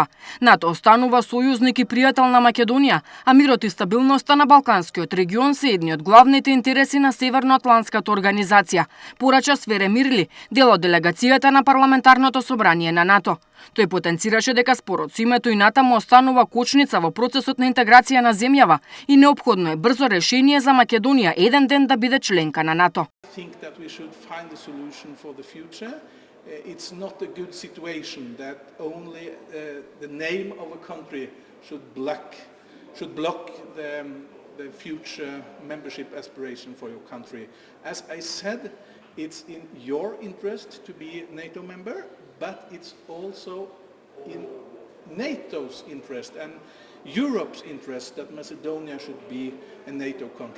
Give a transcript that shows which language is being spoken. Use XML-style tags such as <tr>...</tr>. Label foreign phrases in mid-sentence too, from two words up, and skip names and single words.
<mk>НАТО останува сојузник и пријател на Македонија, а мирот и стабилноста на Балканскиот регион се едни од главните интереси на Северноатлантската организација, порача Свере Мирли, дел од делегацијата на парламентарното собрание на НАТО. Тој потенцираше дека спорот со името и натаму останува кочница во процесот на интеграција на земјава и неопходно е брзо решение за Македонија еден ден да биде членка на НАТО.</mk> <en>It's not a good situation that only the name of a country should block the future membership aspiration for your country. As I said, it's in your interest to be a NATO member, but it's also in NATO's interest and Europe's interest that Macedonia should be a NATO country.</en>